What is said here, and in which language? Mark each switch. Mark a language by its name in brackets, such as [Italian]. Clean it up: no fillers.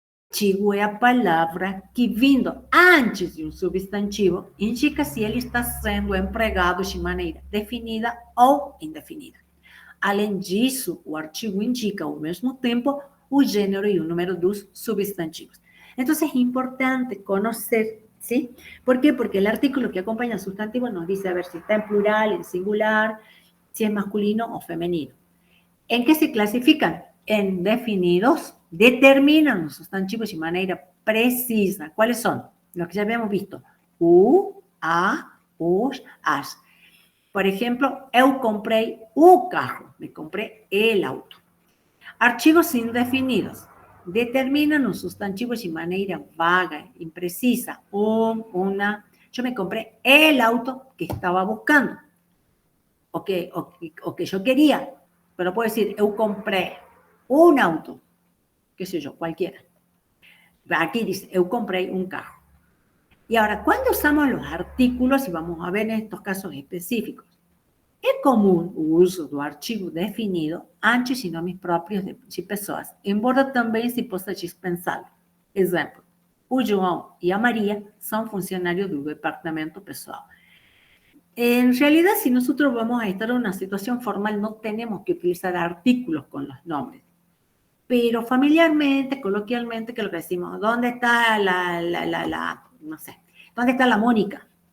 [Portuguese] Artigo é a palavra que, vindo antes de um substantivo, indica se ele está sendo empregado de maneira definida ou indefinida. Além disso, o artigo indica, ao mesmo tempo, o gênero e o número dos substantivos. Então, é importante conhecer, ¿sí? [Spanish] ¿Por qué? Porque el artículo que acompaña al sustantivo nos dice a ver si está en plural, en singular, si es masculino o femenino. ¿En qué se clasifican? En definidos, determinan los sustantivos de manera precisa. ¿Cuáles son? Los que ya habíamos visto. [Portuguese] U, a, os, as. [Spanish] Por ejemplo, [Portuguese] eu comprei o carro, [Spanish] me compré el auto. Artigos indefinidos. Determinan los sustantivos de manera vaga, imprecisa. Una. Yo me compré el auto que estaba buscando. O que yo quería. Pero puedo decir, [Portuguese] eu compré un auto. [Spanish] Qué sé yo, cualquiera. Aquí dice, [Portuguese] eu compré un carro. [Spanish] Y ahora, ¿cuándo usamos los artículos? Y vamos a ver en estos casos específicos. [Portuguese] É comum o uso do artigo definido antes de nomes próprios de pessoas, embora também se possa dispensá-lo. Exemplo, o João e a Maria são funcionários do departamento pessoal. [Spanish] En realidad, si nosotros vamos a estar en una situación formal, no tenemos que utilizar artículos con los nombres. Pero familiarmente, coloquialmente, que lo que decimos, ¿dónde está no sé, ¿dónde está la Mónica?